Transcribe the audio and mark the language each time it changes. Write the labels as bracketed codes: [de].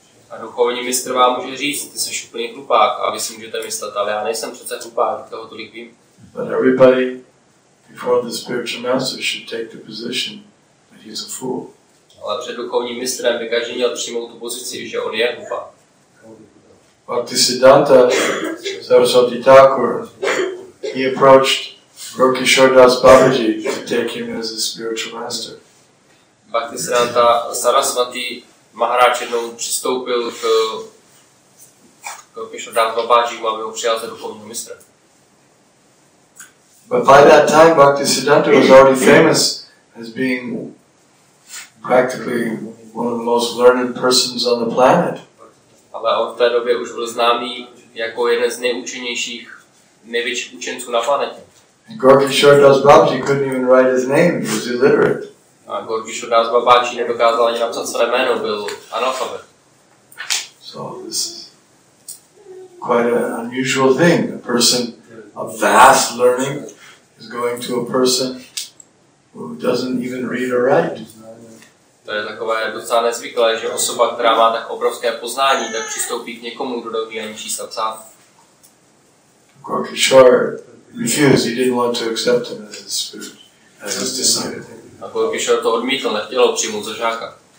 [cs] A duchovní mistr vám může říct, ty jsi úplný hlupák, a vy si můžete myslet, ale já nejsem přece hlupák, toho tolik vím. [en] But everybody before the spiritual master should take the position that he's a fool. [cs] Ale před duchovním mistrem by každý měl přijmout tu pozici, že on je hlupák. [en] Bhaktisiddhanta Saraswati Thakur, he approached Gorkishore Das Babaji to take him as a spiritual master. [cs] Bhaktisiddhanta Saraswati Maharaj jednou přistoupil k Gorkishore Das Babajimu, aby ho přijal za duchovního mistra. [en] But by that time, Bhaktisiddhanta was already famous as being practically one of the most learned persons on the planet. [cs] Ale on v té době už byl známý jako jeden z nejúčinnějších, největších učenců na planetě. [en] And Gorkishore Das Babaji couldn't even write his name; he was illiterate. [cs] A Gorkishore Das Babaji nedokázal ani napsat své jméno, byl analfabet. [en] So this is quite an unusual thing. A person of vast learning is going to a person who doesn't even read or write. [cs] To je takové docela nezvyklé, že osoba, která má tak obrovské poznání, tak přistoupí k někomu, kdo neumí ani číst a psát. [en] Gorkishore refused. He didn't want to accept him as his spirit, as his disciple. [cs] A Gorkishore to odmítl, nechtěl ho přijmout za žáka.